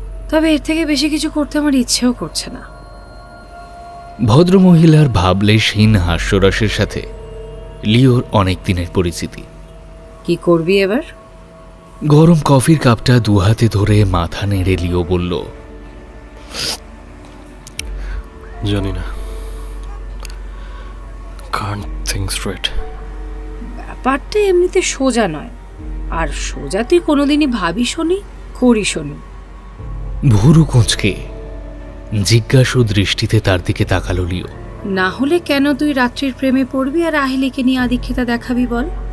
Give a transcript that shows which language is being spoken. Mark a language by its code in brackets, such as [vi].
[bn] তবে এর থেকে বেশি কিছু করতে আমার ইচ্ছেও করছে না। ভদ্রমহিলার ভাবলেশহীন হাস্যরসের সাথে লিওর অনেক দিনের পরিচিতি। কি করবি এবার? গরম কফির কাপটা দু হাতে ধরে মাথা নেড়ে লিও বলল, জানি না, [en] can't think straight. [bn] ব্যাপারটা এমনিতে সোজা নয়, আর সোজা তুই কোনোদিনই ভাবি শোনি করি শোনি। ভুরু কুঁচকে জিজ্ঞাসু দৃষ্টিতে তার দিকে তাকালো লিও। না হলে কেন তুই রাত্রির প্রেমে পড়বি আর আহেলিকে নিয়ে আদিক্ষেতা দেখাবি বল?